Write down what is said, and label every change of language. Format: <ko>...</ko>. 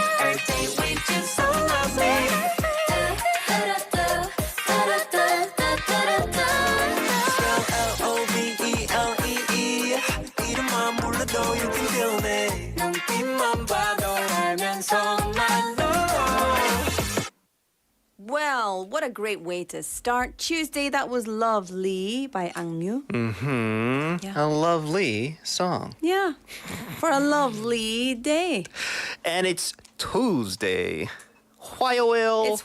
<en>Our date with you so lovely.</en> <ko>L-O-V-E-L-E-E 이름만 불러도</ko> <en>you can feel me</en> <ko>눈빛만 봐도 알면서 말로</ko> <en>Well, what a great way to start Tuesday. That was Lovely by Angmyu. Yeah. A lovely song. Yeah, for a lovely day. And it's Tuesday.</en> <ko>화요일.</ko>